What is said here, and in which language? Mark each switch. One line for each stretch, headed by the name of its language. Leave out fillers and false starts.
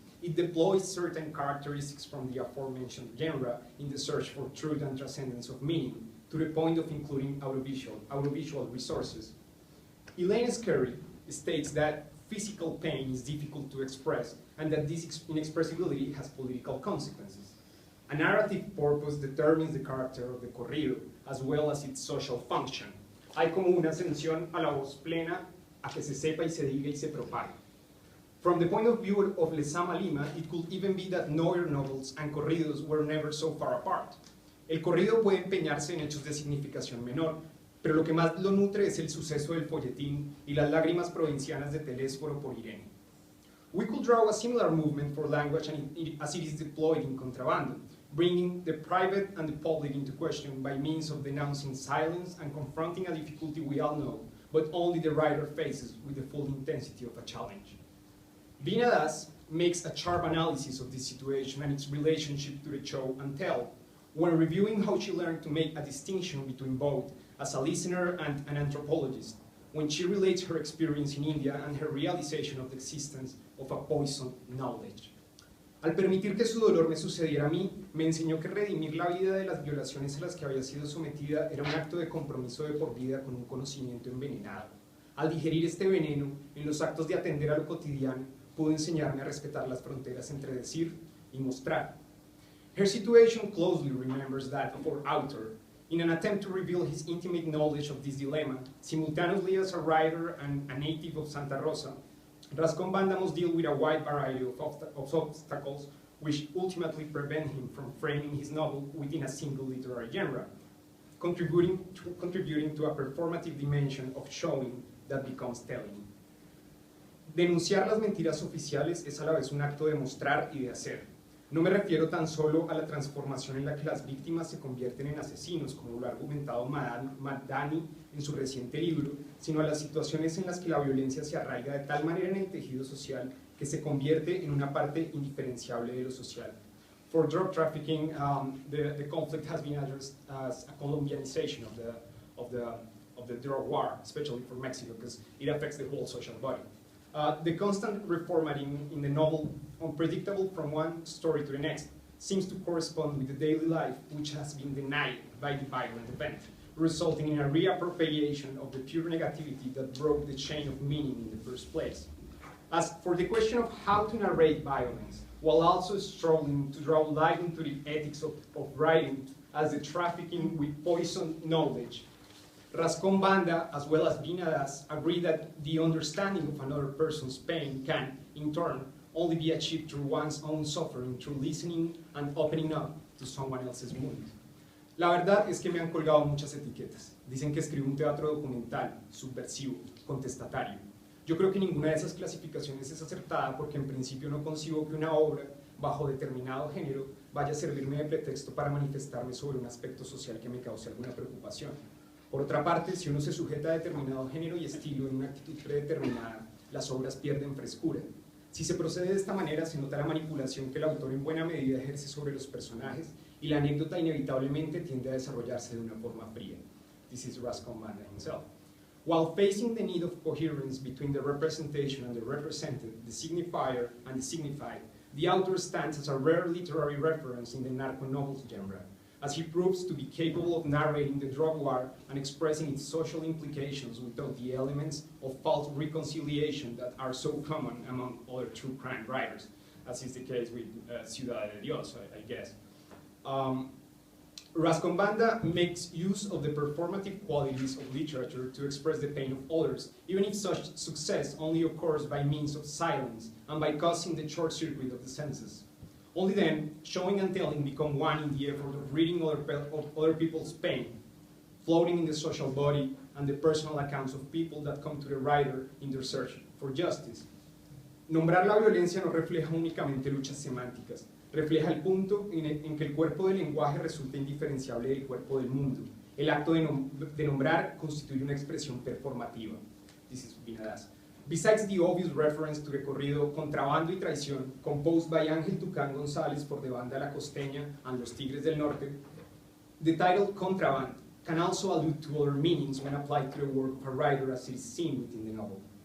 English: It deploys certain characteristics from the aforementioned genre in the search for truth and transcendence of meaning, to the point of including audiovisual resources. Elaine Scarry states that physical pain is difficult to express, and that this inexpressibility has political consequences. A narrative purpose determines the character of the corrido, as well as its social function.
Spanish: Hay como una ascensión a la voz plena, a que se sepa y se diga y se propague.
English: From the point of view of Lezama Lima, it could even be that noir novels and corridos were never so far apart.
Spanish: El corrido puede empeñarse en hechos de significación menor, pero lo que más lo nutre es el suceso del folletín y las lágrimas provincianas de Telésforo por Irene.
English: We could draw a similar movement for language as it is deployed in Contrabando, bringing the private and the public into question by means of denouncing silence and confronting a difficulty we all know, but only the writer faces with the full intensity of a challenge. Vinadas makes a sharp analysis of this situation and its relationship to the show and tell, when reviewing how she learned to make a distinction between both as a listener and an anthropologist, when she relates her experience in India and her realization of the existence of a poisoned knowledge.
Spanish: Al permitir que su dolor me sucediera a mí, me enseñó que redimir la vida de las violaciones a las que había sido sometida era un acto de compromiso de por vida con un conocimiento envenenado. Al digerir este veneno, en los actos de atender a lo cotidiano, pudo enseñarme a respetar las fronteras entre decir y mostrar.
English: Her situation closely remembers that of our author, in an attempt to reveal his intimate knowledge of this dilemma, simultaneously as a writer and a native of Santa Rosa, Rasco Banda must deal with a wide variety of obstacles which ultimately prevent him from framing his novel within a single literary genre, contributing to a performative dimension of showing that becomes telling.
Spanish: Denunciar las mentiras oficiales es a la vez un acto de mostrar y de hacer. No me refiero tan solo a la transformación en la que las víctimas se convierten en asesinos, como lo ha argumentado Madani en su reciente libro, sino a las situaciones en las que la violencia se arraiga de tal manera en el tejido social que se convierte en una parte indiferenciable de lo social.
English: For drug trafficking, the conflict has been addressed as a Colombianization of the drug war, especially for Mexico, because it affects the whole social body. The constant reformatting in the novel, unpredictable from one story to the next, seems to correspond with the daily life which has been denied by the violent event, resulting in a reappropriation of the pure negativity that broke the chain of meaning in the first place. As for the question of how to narrate violence, while also struggling to draw light into the ethics of writing as the trafficking with poisoned knowledge, Rasco Banda, as well as Vinadas, agree that the understanding of another person's pain can, in turn, only be achieved through one's own suffering, through listening and opening up to someone else's wound.
Spanish: La verdad es que me han colgado muchas etiquetas. Dicen que escribo un teatro documental, subversivo, contestatario. Yo creo que ninguna de esas clasificaciones es acertada porque en principio no concibo que una obra, bajo determinado género, vaya a servirme de pretexto para manifestarme sobre un aspecto social que me cause alguna preocupación. Por otra parte, si uno se sujeta a determinado género y estilo en una actitud predeterminada, las obras pierden frescura. Si se procede de esta manera, se nota la manipulación que el autor en buena medida ejerce sobre los personajes y la anécdota inevitablemente tiende a desarrollarse de una forma fría.
English: This is Rasco Banda himself. While facing the need of coherence between the representation and the represented, the signifier and the signified, the author stands as a rare literary reference in the narco-novels genre, as he proves to be capable of narrating the drug war and expressing its social implications without the elements of false reconciliation that are so common among other true crime writers, as is the case with Ciudad de Dios, I guess. Rasco Banda makes use of the performative qualities of literature to express the pain of others, even if such success only occurs by means of silence and by causing the short circuit of the senses. Only then, showing and telling become one in the effort of reading other people's pain, floating in the social body and the personal accounts of people that come to the writer in their search for justice.
Spanish: Nombrar la violencia no refleja únicamente luchas semánticas, refleja el punto en que el cuerpo del lenguaje resulta indiferenciable del cuerpo del mundo. El acto de nombrar constituye una expresión performativa.
English: This is Vinadas. Besides the obvious reference to the corrido Contrabando y Traición, composed by Ángel Tucán González for the Banda La Costeña and Los Tigres del Norte, the title Contraband can also allude to other meanings when applied to the work of a writer as it is seen within the novel.